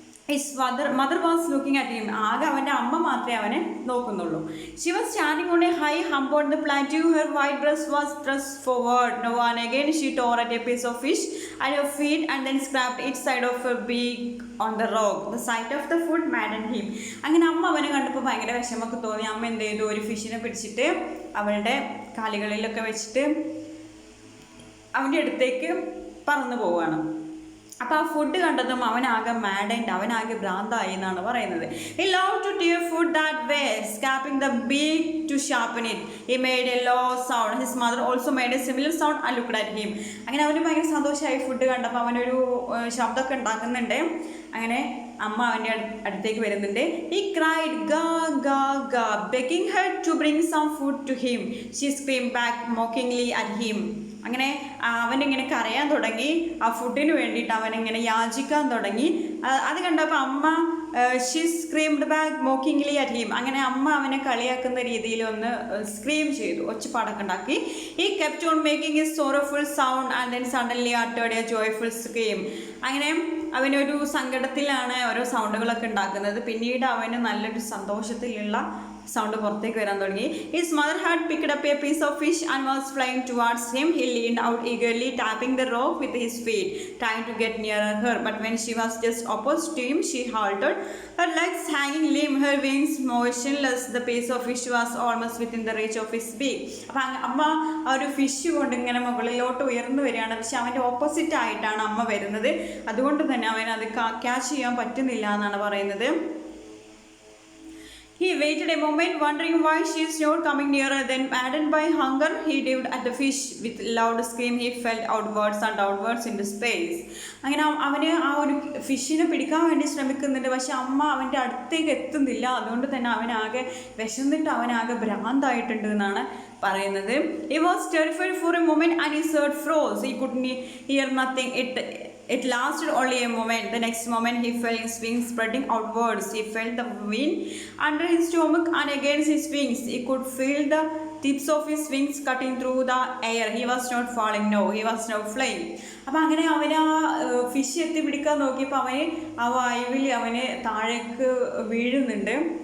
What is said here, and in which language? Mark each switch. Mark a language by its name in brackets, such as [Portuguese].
[English] His mother was looking at him. [Malayalam] ആകെ അവൻ്റെ അമ്മ മാത്രമേ അവനെ നോക്കുന്നുള്ളൂ. [English] She was standing on a high hump on the plateau. Her white dress was thrust forward. Now and again she tore at a piece of fish at her feet and then scraped each side of her beak on the rock. The sight of the food maddened him. [Malayalam] അങ്ങനെ അമ്മ അവനെ കണ്ടപ്പോൾ ഭയങ്കര വിഷമമൊക്കെ തോന്നി. അമ്മ എന്ത് ചെയ്തു, ഒരു ഫിഷിനെ പിടിച്ചിട്ട് അവളുടെ കാലുകളിലൊക്കെ വെച്ചിട്ട് അവൻ്റെ അടുത്തേക്ക് പറന്നു പോവുകയാണ്. അപ്പോൾ ആ ഫുഡ് കണ്ടതും അവനാകെ മാഡൻഡ്, അവനാകെ ഭ്രാന്തായി എന്നാണ് പറയുന്നത്. [English] He loved to tear food that way, scraping the beak to sharpen it. He made a low sound. His mother also made a similar sound and looked at him. [Malayalam] അങ്ങനെ അവന് ഭയങ്കര സന്തോഷമായി ഫുഡ് കണ്ടപ്പോൾ. അവനൊരു ശബ്ദമൊക്കെ ഉണ്ടാക്കുന്നുണ്ട്. അങ്ങനെ അമ്മ അവൻ്റെ അടുത്തേക്ക് വരുന്നുണ്ട്. [English] He cried ga ga ga, begging her to bring some food to him. She screamed back mockingly at him. [Malayalam] അങ്ങനെ അവനിങ്ങനെ കരയാൻ തുടങ്ങി. ആ ഫുഡിന് വേണ്ടിയിട്ട് അവനിങ്ങനെ യാചിക്കാൻ തുടങ്ങി. അത് കണ്ടപ്പോൾ അമ്മ [English] She screamed back mockingly at him. [Malayalam] അങ്ങനെ അമ്മ അവനെ കളിയാക്കുന്ന രീതിയിൽ ഒന്ന് സ്ക്രീം ചെയ്തു, ഒച്ചപ്പാടൊക്കെ ഉണ്ടാക്കി. [English] He kept on making a sorrowful sound and then suddenly uttered a joyful scream. [Malayalam] അങ്ങനെ അവനൊരു സങ്കടത്തിലാണ് ഓരോ സൗണ്ടുകളൊക്കെ ഉണ്ടാക്കുന്നത്. പിന്നീട് അവന് നല്ലൊരു സന്തോഷത്തിലുള്ള സൗണ്ട് പുറത്തേക്ക് വരാൻ തുടങ്ങി. [English] His mother had picked up a piece of fish and was flying towards him. He leaned out eagerly, tapping the rock with his feet, trying to get nearer her. But when she was just opposite to him, she halted, her legs hanging limp, her wings motionless. The piece of fish was almost within the reach of his beak. [Malayalam] അപ്പം അമ്മ ആ ഒരു fish കൊണ്ട് ഇങ്ങനെ മുകളിലോട്ട് ഉയർന്നു വരികയാണ്. പക്ഷെ അവൻ്റെ ഓപ്പോസിറ്റ് ആയിട്ടാണ് അമ്മ വരുന്നത്. അതുകൊണ്ട് തന്നെ അവൻ അത് ക്യാച്ച് ചെയ്യാൻ പറ്റുന്നില്ല എന്നാണ് പറയുന്നത്. [English] He waited a moment, wondering why she is not coming nearer. Then, maddened by hunger, he dived at the fish. With loud scream, he fell outwards and downwards into space. [Malayalam] അങ്ങനെ അവന് ആ ഒരു ഫിഷിനെ പിടിക്കാൻ വേണ്ടി ശ്രമിക്കുന്നുണ്ട്. പക്ഷെ അമ്മ അവൻ്റെ അടുത്തേക്ക് എത്തുന്നില്ല. അതുകൊണ്ട് തന്നെ അവനാകെ വിശന്നിട്ട് അവനാകെ ഭ്രാന്തായിട്ടുണ്ട് എന്നാണ് പറയുന്നത്. [English] He was terrified for a moment and his heart froze. He could hear nothing. It lasted only a moment. The next moment he felt his wings spreading outwards. He felt the wind under his stomach and against his wings. He could feel the tips of his wings cutting through the air. He was not falling, no, he was now flying. [Malayalam] അപ്പം അങ്ങനെ അവന് ആ fish എത്തിപ്പിടിക്കാൻ നോക്കിയപ്പോൾ അവന് ആ വായുവിൽ അവന് താഴേക്ക് വീഴുന്നുണ്ട്.